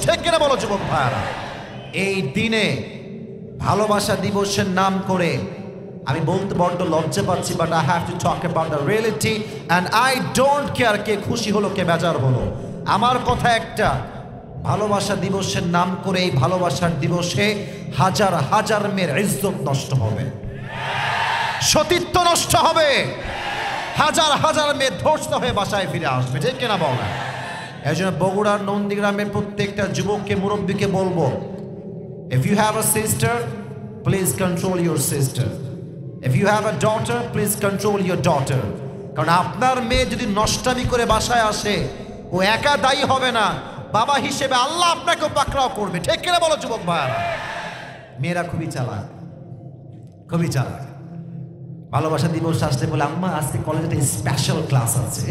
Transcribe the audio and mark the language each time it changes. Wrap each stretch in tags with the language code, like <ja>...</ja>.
<bn>ঠিক কিনা বলো যুবক ভাইরা? এই দিনে ভালোবাসা দিবসের নাম করে আমি বলতে বড্ড লজ্জা পাচ্ছি,</bn> <en>but I have to talk about the reality and I don't care</en> <bn>কে খুশি হলো কে বেজার হলো। আমার কথা একটা, ভালোবাসা দিবসের নাম করে এই ভালোবাসার দিবসে হাজার হাজার মেয়ের ইজ্জত নষ্ট হবে, সতীত্ব নষ্ট হবে, হাজার হাজার মেয়ে ধর্ষিত হয়ে বাসায় ফিরে আসবে। ঠিক কিনা বল? এই জন্য বগুড়ার নন্দীগ্রামের প্রত্যেকটা যুবককে মুরব্বীকে বলবো,</bn> <en>if you have a sister, please control your sister. If you have a daughter, please control your daughter.</en> <bn>কারণ আপনার মেয়ে যদি নষ্টামি করে বাসায় আসে, ও একা দায়ী হবে না, বাবা হিসেবে আল্লাহ আপনাকে পাকড়াও করবে। ঠিক কিনা বলো যুবক ভাইরা? মেয়েরা খুবই চালাক, খুবই চালাক। ভালোবাসা দিবস আসতে বলে, আম্মা আজকে কলেজে একটা স্পেশাল ক্লাস আছে।</bn>